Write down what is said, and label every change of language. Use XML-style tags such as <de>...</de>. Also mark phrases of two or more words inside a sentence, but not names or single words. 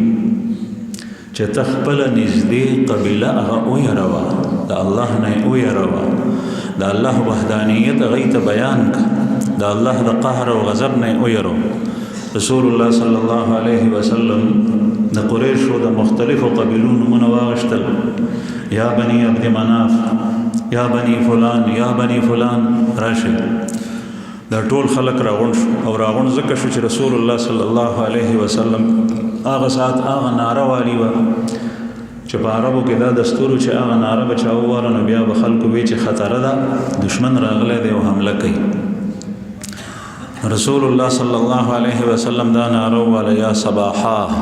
<ps>چې ته خپله نږدې قبیله هغه ویروه د الله نه یې ویروه د الله وحدانیت هغوی ته بیان که د الله د قهر او غضب نه یې ویرو رسول الله</ps> <ar>صلی الله علیه وسلم</ar> <ps>د قریشو د مختلفو قبیلو نومونه واغشتل</ps> <ar>یا بنی عبد مناف یا بنی فلان یا بنی فلان</ar> <ps>راشي دا ټول خلق راغون شو او راغون ځکه شو چې رسول الله</ps> <ar>صلی الله علیه وسلم</ar> <ps>هغه ساعت هغه ناره والی وه چې په عربو کې دا دستور چې هغه ناره به چا وواله نو بیا به خلکو وی چې خطره ده دشمن راغلی دی او حمله کوي رسول الله</ps> <ar>صلی الله علیه وسلم</ar> <ps>دا ناره وواله</ps> <ar>یا صباحا</ar>